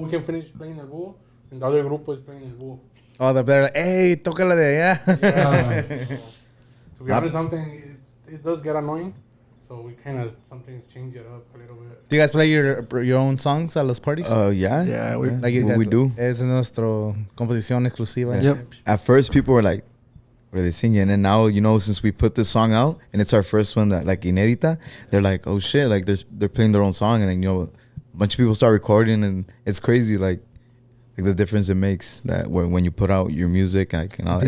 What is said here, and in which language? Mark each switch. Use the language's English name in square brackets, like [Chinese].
[English] We can finish playing El Búho, and the other group is playing El Búho. Oh, they're like, hey, [Spanish] tócala de allá. [English] Yeah. To be honest, something it does get annoying, so we kind of sometimes change it up a little bit. Do you guys play your own songs at los parties? Yeah. Yeah, we- Like you we, guys we do. [Spanish] Es nuestro composición exclusiva. [English] and Yep. shit. At first, people were like, what are they singing? And then now, you know, since we put this song out and it's our first one that like inédita, they're like, oh shit, like they're playing their own song, and then, you know, a bunch of people start recording, and it's crazy, like the difference it makes that when you put out your music, like, and all that